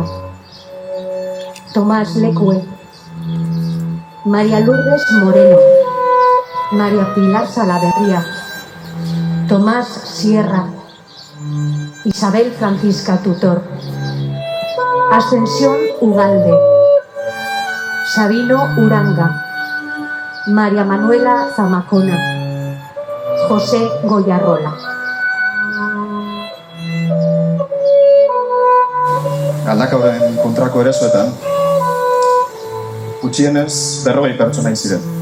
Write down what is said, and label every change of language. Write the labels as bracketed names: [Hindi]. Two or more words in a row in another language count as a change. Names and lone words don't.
[Basque] Tomás Lecue, María Lourdes Moreno, María Pilar Salaverría, Tomás Sierra, Isabel Francisca Tutor, Ascensión Ugalde, Sabino Uranga, María Manuela Zamacona, José Goyarrola. Galdakaoren kontrako erasoetan, gutxienez 40 pertsona hil ziren.